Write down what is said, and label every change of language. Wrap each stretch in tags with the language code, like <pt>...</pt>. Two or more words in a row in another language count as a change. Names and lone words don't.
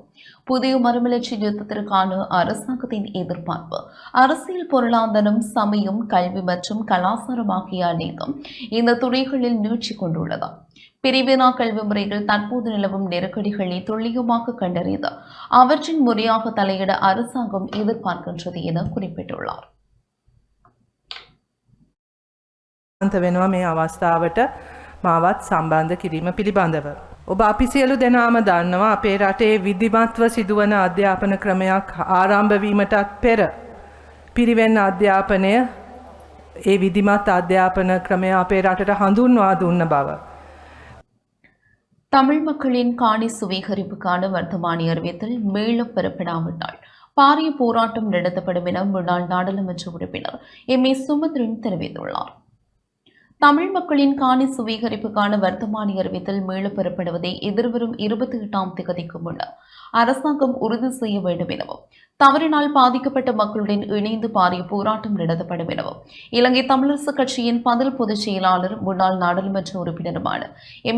<ta>புதிய மறுமலர்ச்சி யுத்தத்திற்கான அரசாங்கத்தின் எதிர்பார்ப்பு அரசியல், பொருளாதாரம், சமயம், கல்வி மற்றும் கலாச்சாரம் ஆகிய அனைத்தும் இந்த துறைகளில் நீட்சி கொண்டுள்ளது. பிரிவினா கல்வி முறைகள் தற்போது நிலவும் நெருக்கடிகளை துல்லியமாக கண்டறிந்து அவற்றின் முறையாக தலையிட அரசாங்கம் எதிர்பார்க்கின்றது என குறிப்பிட்டுள்ளார்.</ta> <si>වෙනවා මේ අවස්ථාවට මාවත් සම්බන්ධ කිරීම පිළිබඳව. ඔබ අපි සියලු දෙනාම දන්නවා අපේ රටේ විධිමත්ව සිදුවන අධ්‍යාපන ක්‍රමයක් ආරම්භ වීමටත් පෙර පිරිවෙන් අධ්‍යාපනය ඒ විධිමත් අධ්‍යාපන ක්‍රමය අපේ රටට හඳුන්වා දුන්න බව.</si> <ta>தமிழ் மக்களின் காணி சுவீகரிப்புக்கான வர்த்தமானி அறிவித்தல் மீளப் பெறப்படாவிட்டால் பாரிய போராட்டம் நடத்தப்படும் என முன்னாள் நாடாளுமன்ற உறுப்பினர் எம்.ஏ. சுமந்திரன் தெரிவித்துள்ளார். தமிழ் மக்களின் காணி சுவீகரிப்புக்கான வர்த்தமானி அறிவித்தல் மீளப் பெறப்படுவதை எதிர்வரும் 28ஆம் தேதிக்கு முன்னர் அரசாங்கம் உறுதி செய்ய வேண்டும் எனவும் தவறினால் பாதிக்கப்பட்ட மக்களுடன் இணைந்து பாரிய போராட்டம் நடத்தப்படும் எனவும் இலங்கை தமிழரசு கட்சியின் பதில் பொதுச் செயலாளர் முன்னாள் நாடாளுமன்ற உறுப்பினருமான எம்.ஏ.</ta>